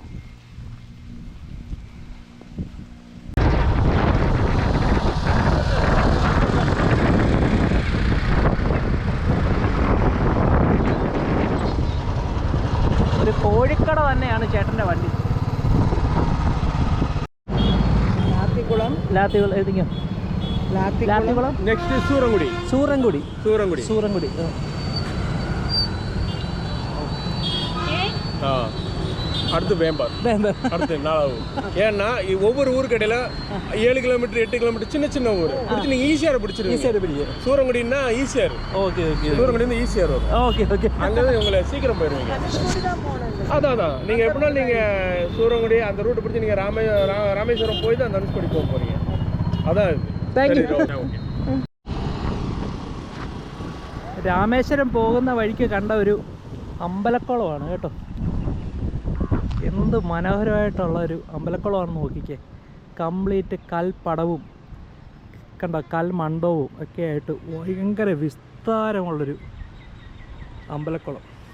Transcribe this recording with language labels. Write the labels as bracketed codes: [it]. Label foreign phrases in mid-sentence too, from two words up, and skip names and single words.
[ml] ഒരു കോഴിക്കട തന്നെയാണ് ചേട്ടൻ്റെ വണ്ടി. ലാത്തിക്കുളം. എഴുതിക്കോ. ലാത്തിക്കുളം. നെക്സ്റ്റ് സൂറൻകുടി. [ta] அடுத்து வேம்பார். அடுத்து நாளாகும். ஏன்னா ஒவ்வொரு ஊருக்கடையில் 7 கிலோமீட்டர் 8 கிலோமீட்டர் சின்ன சின்ன ஊர் பிடிச்சி நீங்கள் ஈஸியாக பிடிச்சிருவீங்க. சூரங்குடின்னா ஈஸியாக இருக்கும். ஓகே ஓகே. சூரங்குடி ஈஸியாக வரும். ஓகே ஓகே. அங்கே தான் உங்களை சீக்கிரம் போயிடுவீங்க. அதான் நீங்கள் எப்படின்னா நீங்கள் சூரங்குடி அந்த ரூட்டு பிடிச்சி நீங்கள் ராமேஸ்வரம் போய் தான் தனுஷ்கோடி போக போகிறீங்க. அதான் இது. தேங்க்யூ. ஓகே. [ml] രാമേശ്വരം പോകുന്ന വഴിക്ക് കണ്ട ഒരു അമ്പലക്കുളമാണ് കേട്ടോ. എന്ത് മനോഹരമായിട്ടുള്ള ഒരു അമ്പലക്കുളമാണെന്ന് നോക്കിക്കേ. കംപ്ലീറ്റ് കൽപ്പടവും കണ്ട കൽമണ്ഡപവും ഒക്കെ ആയിട്ട് ഭയങ്കര വിസ്താരമുള്ളൊരു അമ്പലക്കുളം.